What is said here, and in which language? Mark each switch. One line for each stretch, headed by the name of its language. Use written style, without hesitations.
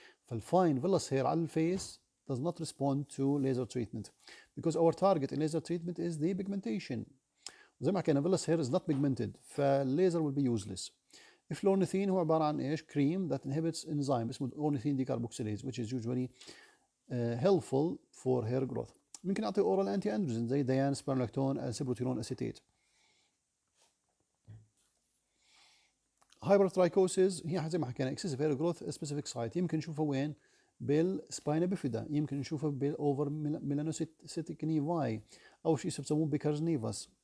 English: فالfine vellus hair
Arabic: على الفيس
English: does not respond to laser treatment because our target in laser treatment is the pigmentation.
Arabic: زي ما حكينا
English: vellus hair is not pigmented فالليزر will be useless.
Arabic: الفلورنيثين هو عبارة عن ايش؟
English: cream that inhibits enzyme
Arabic: اسمه
English: ornithine decarboxylase which is usually helpful for hair growth.
Arabic: ممكن نعطي oral anti androgen زي ديان، سبرملاكتون، سيبروتيرون اسيتيت. هايبرترايكوسيس هي زي ما حكينا
English: excessive hair growth specific site.
Arabic: يمكن نشوفها وين؟ بالسباينا بيفيدا، يمكن نشوفها بالاوفر ميلانوسيتيك نيفاي، او شيء بسموه بيكرز نيفاس.